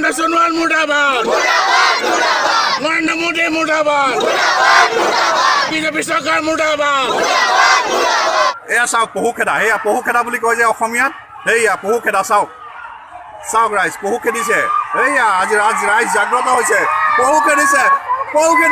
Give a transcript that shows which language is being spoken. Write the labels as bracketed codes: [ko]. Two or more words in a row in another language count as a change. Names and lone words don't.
[hi] सोनवाल मुर्दाबाद नरेंद्र मोदी मुर्दाबाद बीजेपी सरकार मुर्दाबाद [as] এয়া চাওক পহুখেদা সেয়া পহুখেদা বুলি কয় যে অসমীয়াত সেয়া পহুখেদা চাওক ৰাইজ পহু খেদিছে সেয়া আজি ৰাইজ জাগ্ৰত হৈছে পহু খেদিছে পহু